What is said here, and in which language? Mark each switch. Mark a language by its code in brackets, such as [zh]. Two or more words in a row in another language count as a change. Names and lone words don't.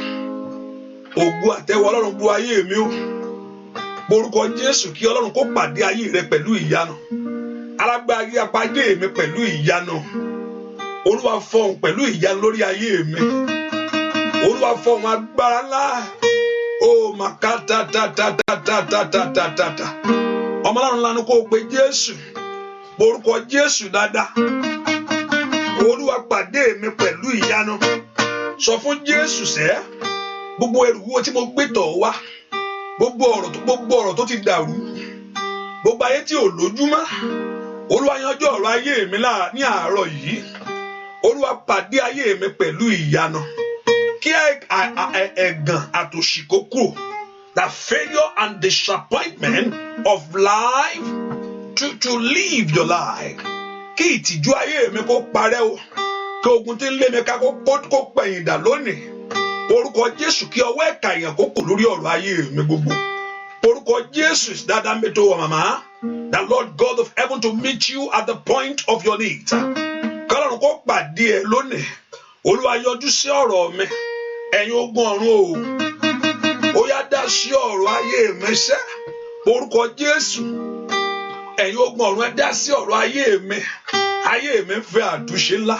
[yo] Ògo àtẹ́wọ́ Ọlọ́run bu ayé mi o. Borúkọ Jésù, kí Ọlọ́run kó pàdé ayé rẹ pẹ̀lú ìyanu. Alágbára yí apàdé mi pẹ̀lú ìyanu. Olúwa fọhùn pẹ̀lú ìyanu lórí ayé mi. Olúwa fọhùn agbára ńlá. Oh makata ta ta ta ta ta ta ta ta ta. Ọmọ Ọlọ́run lanu kó o pe Jésù. Borúkọ Jésù dáadáa. Olúwa pàdé mi pẹ̀lú ìyanu. Sọ fún Jésù sẹ́, gbogbo ẹrù wo tí mo gbé tọ̀ wá, gbogbo ọ̀rọ̀ tó ti dàrú, gbogbo ayé tí ò lójúmọ́, Olúwa yanjú ọ̀rọ̀ ayé mi ní àárọ̀ yìí. Olúwa pàdé ayé mi pẹ̀lú ìyanu. Kí ẹ̀gàn àtòṣì kó kúrò. [en] The failure and disappointment of life to live your life. [yo] Kí ìtìjú ayé mi kó parẹ́ o. Kí ogun tí ń lé mi ká kó pẹ̀yìn dà lónìí. Orúkọ Jésù, kí ọwọ́ ẹ̀ka èèyàn kó kò lórí ọ̀rọ̀ ayé mi gbogbo. Orúkọ Jésù dáadáa mi tó wà màmá. [en] The Lord God of heaven to meet you at the point of your need. [yo] Kọ́lọ́run kó pàdé ẹ lónìí. Olúwa yọjú sí ọ̀rọ̀ mi. Ẹ̀yin ogun ọ̀run o. Ó yá dá sí ọ̀rọ̀ ayé mi sẹ́. Orúkọ Jésù. Ẹ̀yin ogun ọ̀run ẹ dá sí ọ̀rọ̀ ayé mi. Ayé mi fẹ́ àtúnṣe ńlá.